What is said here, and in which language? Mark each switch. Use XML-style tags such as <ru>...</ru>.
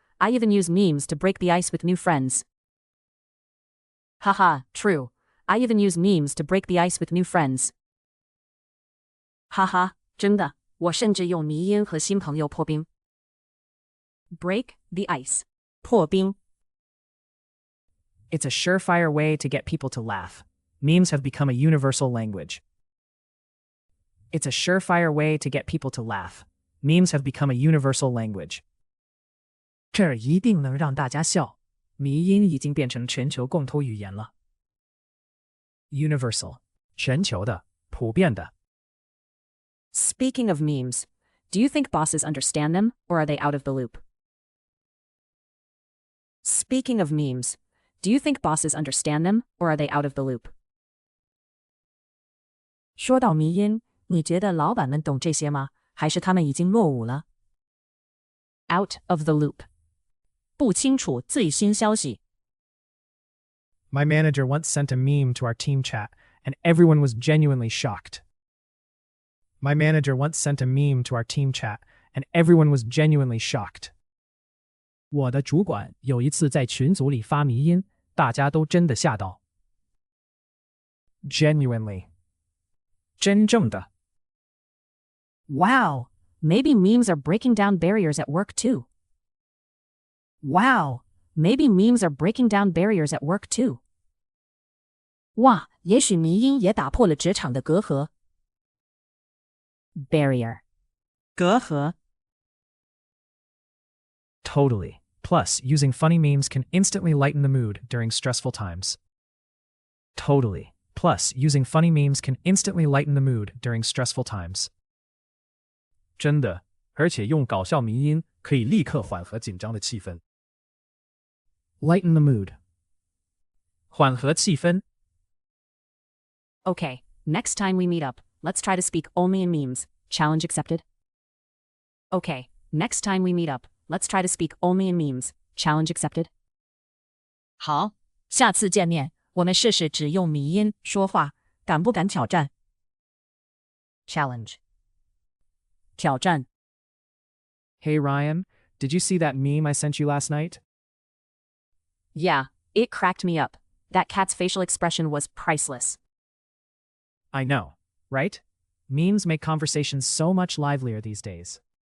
<en>I even use memes to break the ice with new friends. Haha, true. I even use memes to break the ice with new friends.</en> <zh>哈哈，真的，我甚至用迷音和新朋友破冰。</zh> <en>Break the ice.</en> <zh>破冰。</zh> <en>It's a surefire way to get people to laugh. Memes have become a universal language. It's a surefire way to get people to laugh. Memes have become a universal language.</en> <zh>这儿一定能让大家笑。迷音已经变成全球共通语言了。</zh> <en>Universal.</en> <zh>全球的，普遍的。</zh> <en>Speaking of memes, do you think bosses understand them, or are they out of the loop? Speaking of memes, do you think bosses understand them, or are they out of the loop?</en> <zh>说到迷因，你觉得老板们懂这些吗？还是他们已经落伍了？</zh> <en>Out of the loop.</en> <zh>不清楚最新消息。</zh> <en>My manager once sent a meme to our team chat, and everyone was genuinely shocked. My manager once sent a meme to our team chat, and everyone was genuinely shocked.</en> <zh>我的主管有一次在群组里发迷因，大家都真的吓到。</zh> <en>Genuinely.</en> <zh>真正的。</zh> <en>Wow, maybe memes are breaking down barriers at work too. Wow, maybe memes are breaking down barriers at work too.</en> <zh>哇，也许迷因也打破了职场的隔阂。</zh> <en>Barrier.</en> <zh>隔阂。</zh> <en>Totally. Plus, using funny memes can instantly lighten the mood during stressful times. Totally. Plus, using funny memes can instantly lighten the mood during stressful times.</en> <zh>真的，而且用搞笑迷因可以立刻缓和紧张的气氛。</zh> <en>Lighten the mood.</en> <zh>缓和气氛。</zh> <en>Okay, next time we meet up, let's try to speak only in memes. Challenge accepted? Okay, next time we meet up, let's try to speak only in memes. Challenge accepted?</en> <zh>好，下次见面，我们试试只用迷因说话，敢不敢挑战？</zh> <en>Challenge.</en> <zh>挑战。</zh> <en>Hey Ryan, did you see that meme I sent you last night? Yeah, it cracked me up. That cat's facial expression was priceless. I know, right? Memes make conversations so much livelier these days.</en>